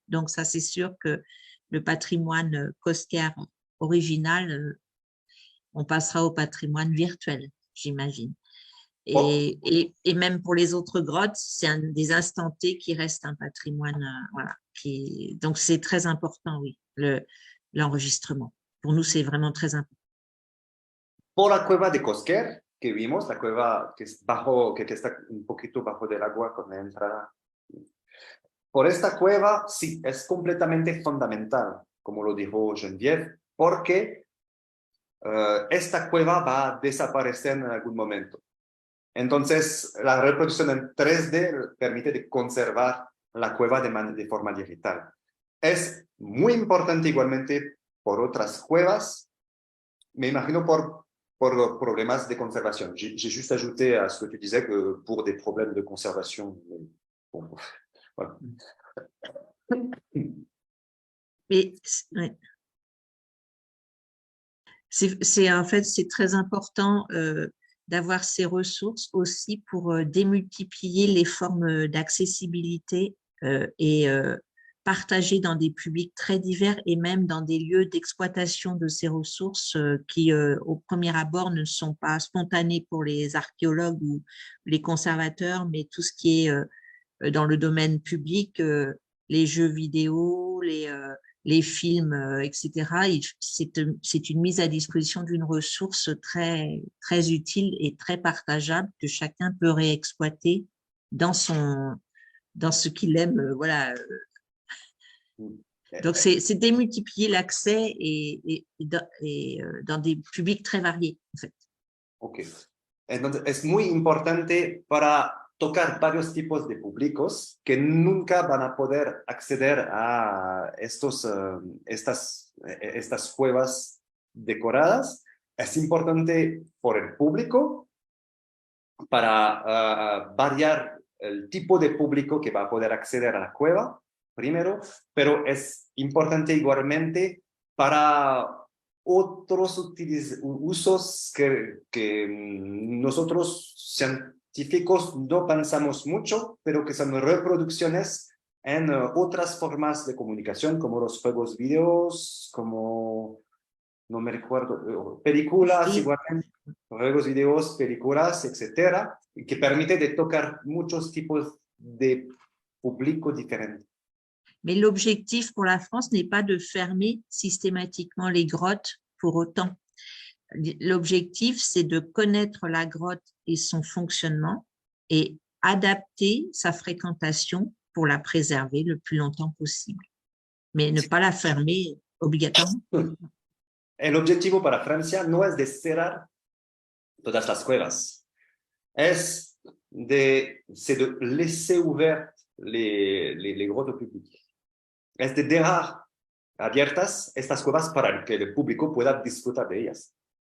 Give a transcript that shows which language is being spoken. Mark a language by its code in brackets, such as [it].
[fr] Donc ça c'est sûr que le patrimoine Cosquer original, on passera au patrimoine virtuel, j'imagine. Et même pour les autres grottes, c'est des instants T qui restent un patrimoine. Voilà, donc, c'est très important, oui, l'enregistrement. Pour nous, c'est vraiment très important. [es] Pour la cueva de Cosquer, que vimos, la cueva que está un poquito bajo del agua cuando entra. Por esta cueva, sí, es completamente fundamental, como lo dijo Geneviève, porque esta cueva va a desaparecer en algún momento. Entonces, la reproducción en 3D permite de conservar la cueva de forma digital. Es muy importante igualmente por otras cuevas, me imagino por problemas de conservation. [fr] J'ai juste ajouté à ce que tu disais que pour des problèmes de conservation. Bon, voilà. Mais, ouais. En fait, c'est très important d'avoir ces ressources aussi pour démultiplier les formes d'accessibilité et partager dans des publics très divers et même dans des lieux d'exploitation de ces ressources qui, au premier abord, ne sont pas spontanés pour les archéologues ou les conservateurs, mais tout ce qui est dans le domaine public, les jeux vidéo, les films, etc. C'est une mise à disposition d'une ressource très, très utile et très partageable que chacun peut réexploiter dans ce qu'il aime. Voilà. Donc, c'est démultiplier l'accès et dans des publics très variés, en fait. Ok. [es] Entonces, es muy importante para tocar varios tipos de públicos que nunca van a poder acceder a estas cuevas decoradas. Es importante por el público para variar el tipo de público que va a poder acceder a la cueva, primero, pero es importante igualmente para otros usos que nosotros científicos no pensamos mucho, pero que son reproducciones en otras formas de comunicación, como los juegos videos, como, no me recuerdo, películas, Sí. igualmente, juegos videos, películas, etcétera, que permite de tocar muchos tipos de público diferentes. [fr] Mais l'objectif pour la France n'est pas de fermer systématiquement les grottes pour autant. L'objectif, c'est de connaître la grotte et son fonctionnement et adapter sa fréquentation pour la préserver le plus longtemps possible, mais ne pas la fermer obligatoirement. [es] El objetivo para Francia no es de cerrar todas las cuevas, es de [fr] laisser ouvert les grottes au public. [es] Es de dejar abiertas estas cuevas para que el público pueda disfrutar de ellas.